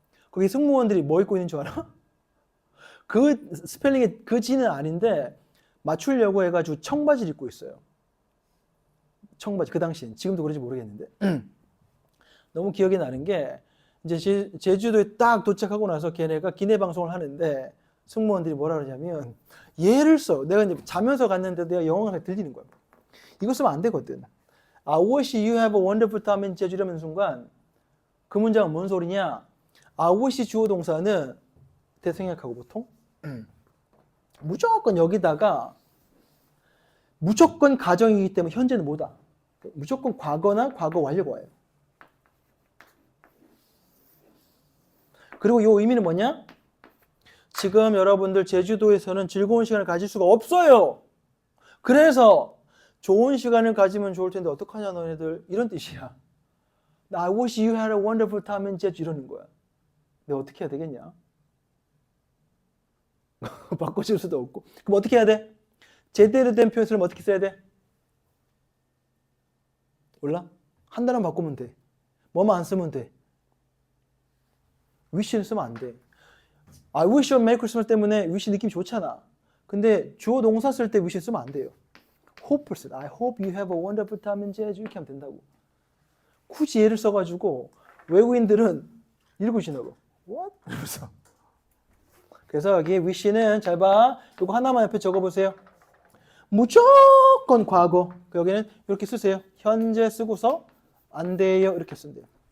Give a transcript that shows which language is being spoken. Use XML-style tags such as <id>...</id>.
<ko>거기 승무원들이 뭐 입고 있는 줄 알아? 그 스펠링이 그 진은 아닌데 맞추려고 해가지고 청바지를 입고 있어요. 청바지 그 당시엔. 지금도 그런지 모르겠는데 너무 기억이 나는 게 이제 제주도에 딱 도착하고 나서 걔네가 기내 방송을 하는데 승무원들이 뭐라 그러냐면 얘를 써. 내가 이제 자면서 갔는데 내가 영어가 들리는 거야. 이거 쓰면 안 되거든.</ko> <en>I wish you have a wonderful time in</en> <ko>제주라는 순간 그 문장은 뭔 소리냐? I wish 주어 동사는 대생략하고 보통 무조건 여기다가 무조건 가정이기 때문에 현재는 뭐다? 무조건 과거나 과거 완료가 와요. 그리고 이 의미는 뭐냐? 지금 여러분들 제주도에서는 즐거운 시간을 가질 수가 없어요. 그래서 좋은 시간을 가지면 좋을 텐데 어떡하냐 너네들, 이런 뜻이야.</ko> <en>I wish you had a wonderful time in Jeju,</en> <ko>이러는 거야. 내가 어떻게 해야 되겠냐? 바꿔줄 수도 없고. 그럼 어떻게 해야 돼? 제대로 된 표현을 어떻게 써야 돼? 몰라? 한 단어 바꾸면 돼. 뭐만 안 쓰면 돼. wish를 쓰면 안 돼.</ko> <en>I wish you a Merry Christmas</en> <ko>때문에</ko> <en>wish</en> <ko>느낌 좋잖아. 근데 주어 동사 쓸 때 wish 쓰면 안 돼요. hope를 써.</ko> <en>I hope you have a wonderful time in Jeju,</en> <ko>이렇게 하면 된다고. 굳이 얘를 써가지고 외국인들은 읽으시나 봐.</ko> <en>What?</en> <ko>이러면서. 그래서 여기 wish는 잘 봐. 이거 하나만 옆에 적어보세요. 무조건 과거. 여기는 이렇게 쓰세요. 현재 쓰고서 안 돼요, 이렇게 쓴대요.</ko>